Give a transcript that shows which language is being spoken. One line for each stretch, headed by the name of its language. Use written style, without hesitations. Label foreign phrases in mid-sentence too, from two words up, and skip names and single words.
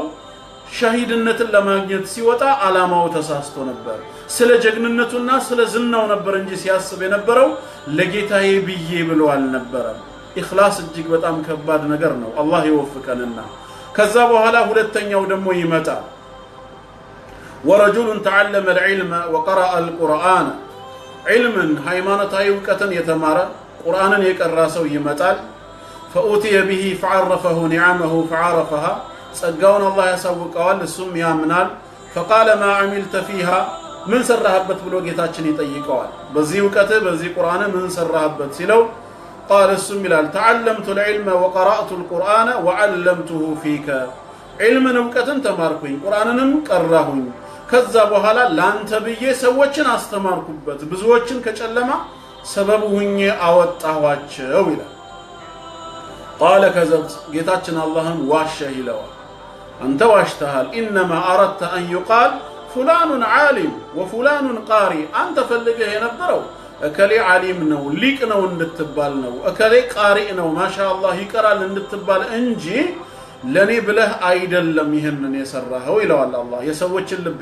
Amharic: ሸሂድነትን ለማግኘት ሲወጣ አላማው ተሳስቶ ነበር። ስለ ጀግንነቱና ስለ ዝናው ነበር እንጂ ሲያስብ የነበረው ለጌታዬ ብዬ ብሎ አልነበረም። ኢኽላስ እጅግ በጣም ከባድ ነገር ነው። አላህ ይወፍቀንና ከዛ በኋላ ሁለተኛው ደግሞ ይመጣል።
Arabic: ورجل تعلم العلم وقرأ القرآن
Amharic: ዒልምን ሃይማኖታዊ ዕውቀትን የተማረ ቁርአንን የቀራ ሰው ይመጣል።
Arabic: فأوتي به فعرفه نعمه فعرفها
Amharic: ጸጋውን አላህ ያሳውቀዋል፣ እሱም ያምናል።
Arabic: فقال ما عملت فيها
Amharic: ምን ሰራህበት ብሎ ጌታችን ይጠይቀዋል። በዚህ ዕውቀትህ በዚህ ቁርአን ምን ሰራህበት ሲለው قال እሱም ይላል
Arabic: تعلمت العلم وقرأت القرآن وعلمته فيك
Amharic: ዒልምን ዕውቀትን ተማርኩኝ ቁርአንንም ቀራሁኝ ከዛ በኋላ ላንተ ብዬ ሰዎችን አስተማርኩበት ብዙዎችን ከጨለማ ሰበብ ሁኜ አወጣኋቸው ይላል።
Arabic: قال كذبت
Amharic: ጌታችን አላህን ዋሸህ ይለዋል። አንተ ዋሽተሃል።
Arabic: إنما أردت أن يقال فلان عالم وفلان قارئ
Amharic: አንተ ፈልገህ የነበረው እከሌ ዓሊም ነው ሊቅ ነው እንድትባል ነው፣ እከሌ ቃሪ ነው ማሻአላህ ይቀራል እንድትባል እንጂ ለኔ ብለህ አይደለም ይሄንን የሰራኸው ይለዋል አላህ። የሰዎችን ልብ